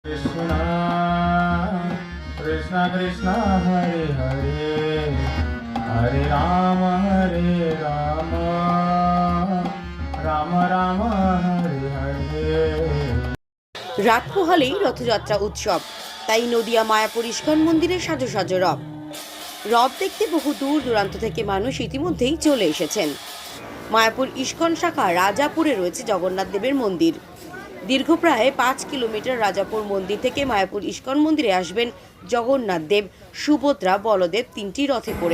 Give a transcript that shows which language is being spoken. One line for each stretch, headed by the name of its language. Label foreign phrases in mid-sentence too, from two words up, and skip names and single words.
Sanskrit: कृष्ण कृष्ण कृष्ण हरे हरे हरे राम राम राम हरे हरे।
Bangla: রাত পোহালেই রথযাত্রা উৎসব, তাই নদিয়া মায়াপুর ইস্কন মন্দিরে সাজো সাজো রথ। রথ দেখতে বহু দূর দূরান্ত থেকে মানুষ ইতিমধ্যেই চলে এসেছেন। মায়াপুর ইস্কন শাখা রাজাপুরে রয়েছে জগন্নাথ দেবের মন্দির। দীর্ঘ প্রায় 5 কিলোমিটার রাজাপুর মন্দির থেকে মায়াপুর ইস্কন মন্দিরে আসবেন জগন্নাথ দেব, সুভদ্রা, বলদেব তিনটি রথে করে।